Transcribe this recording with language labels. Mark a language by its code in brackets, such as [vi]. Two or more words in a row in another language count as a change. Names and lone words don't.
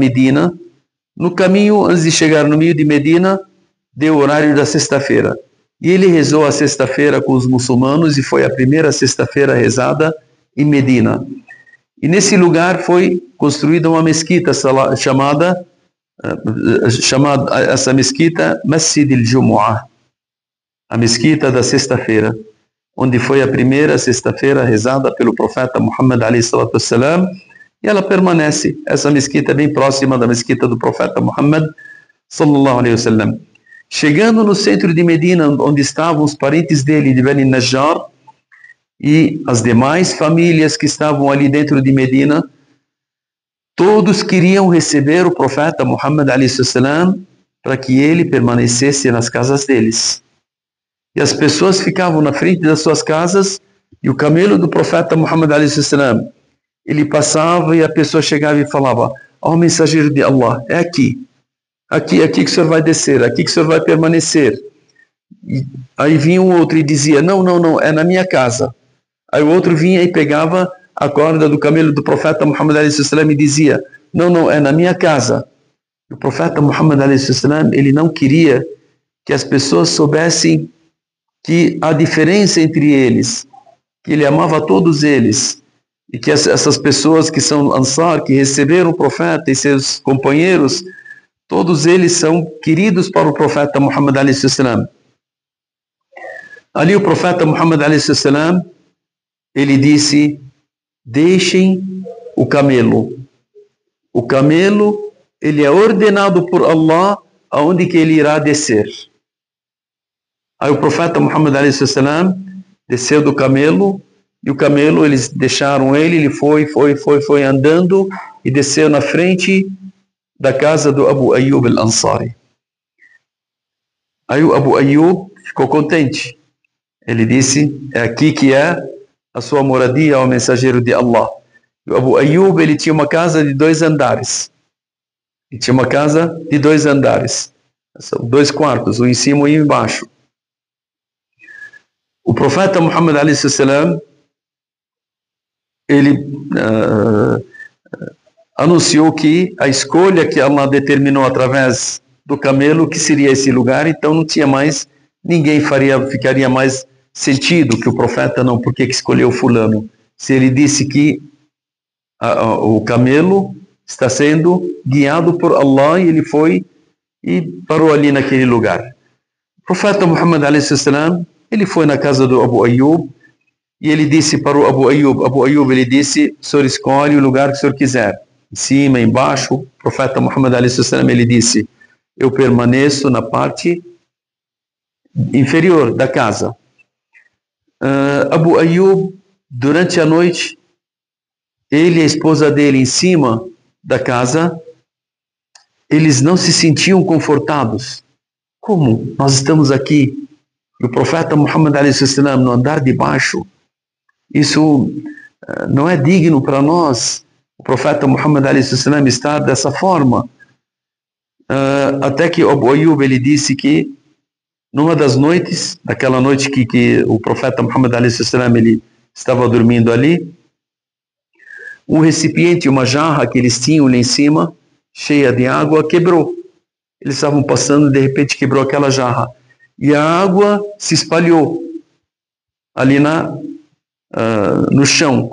[pt] No caminho, antes de chegar no meio de Medina, deu o horário da sexta-feira. E ele rezou a sexta-feira com os muçulmanos e foi a primeira sexta-feira rezada em Medina. E nesse lugar foi construída uma mesquita chamada essa mesquita Masjid al-Jumu'ah, a mesquita da sexta-feira, onde foi a primeira sexta-feira rezada pelo profeta Muhammad [ar] عليه الصلاة والسلام, [pt] e ela permanece, essa mesquita é bem próxima da mesquita do profeta Muhammad [ar] صلى الله عليه وسلم. [pt] Chegando no centro de Medina, onde estavam os parentes dele de Bani Najjar e as demais famílias que estavam ali dentro de Medina, todos queriam receber o profeta Muhammad [ar] عليه السلام [pt] para que ele permanecesse nas casas deles. E as pessoas ficavam na frente das suas casas e o camelo do profeta Muhammad [ar] عليه السلام, [pt] ele passava e a pessoa chegava e falava: ó mensageiro de Allah, é aqui que o senhor vai descer, aqui que o senhor vai permanecer. E aí vinha um outro e dizia: não, é na minha casa. Aí o outro vinha e pegava a corda do camelo do profeta Muhammad [ar] عليه السلام [pt] e dizia: não, é na minha casa. O profeta Muhammad [ar] عليه السلام, [pt] ele não queria que as pessoas soubessem que há diferença entre eles, que ele amava todos eles, e que essas pessoas que são Ansar, que receberam o profeta e seus companheiros, todos eles são queridos para o profeta Muhammad alayhi salam. Ali o profeta Muhammad [ar] عليه السلام, [pt] ele disse: deixem o camelo. O camelo, ele é ordenado por Allah aonde que ele irá descer. Aí o profeta Muhammad [ar] عليه السلام [pt] desceu do camelo, e o camelo, eles deixaram ele foi andando e desceu na frente da casa do Abu Ayyub al-Ansari. Aí o Abu Ayyub ficou contente. Ele disse: é aqui que é a sua moradia, ao mensageiro de Allah. E o Abu Ayyub, ele tinha uma casa de 2 andares. Ele tinha uma casa de 2 andares. São 2 quartos, um em cima e um embaixo. O profeta Muhammad [ar] عليه السلام, [pt] ele anunciou que a escolha que Allah determinou através do camelo, que seria esse lugar, então não tinha mais, ninguém ficaria mais sentido que o profeta não, por que escolheu fulano? Se ele disse que o camelo está sendo guiado por Allah e ele foi e parou ali naquele lugar. O profeta Muhammad [ar] عليه السلام, [pt] ele foi na casa do Abu Ayyub e ele disse para o Abu Ayyub, ele disse: o senhor escolhe o lugar que o senhor quiser, em cima, embaixo. O profeta Muhammad [ar] عليه السلام, [pt] ele disse: eu permaneço na parte inferior da casa. Abu Ayyub, durante a noite, ele e a esposa dele em cima da casa, eles não se sentiam confortados. Como? Nós estamos aqui e o profeta Muhammad [ar] عليه السلام [pt] no andar de baixo. Isso não é digno para nós. O profeta Muhammad [ar] عليه السلام [pt] está dessa forma. Até que Abu Ayyub, ele disse que numa das noites, daquela noite que o profeta Muhammad [ar] عليه السلام, [pt] ele estava dormindo ali, um recipiente, uma jarra que eles tinham lá em cima, cheia de água, quebrou. Eles estavam passando, de repente quebrou aquela jarra. E a água se espalhou ali no chão.